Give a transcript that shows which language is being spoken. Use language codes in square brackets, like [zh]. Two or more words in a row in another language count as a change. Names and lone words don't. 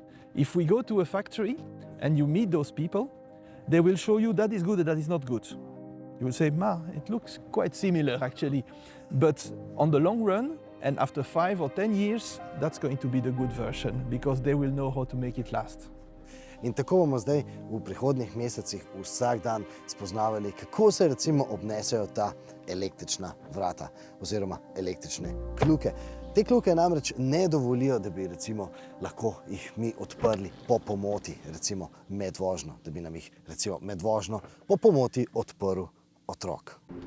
[en] If we go to a factory and you meet those people, they will show you that is good and that is not good. You will say, it looks quite similar actually. But on the long run, and after 5 or 10 years, that's going to be the good version, because they will know how to make it last. [sl] In tako bomo zdaj v prihodnjih mesecih vsak dan spoznavali, kako se recimo obnesejo ta električna vrata oziroma električne kljuke. Te kljuke namreč ne dovolijo, da bi recimo lahko jih mi odprli po pomoti, recimo med vožnjo, da bi nam jih recimo med vožnjo po pomoti odprl otrok.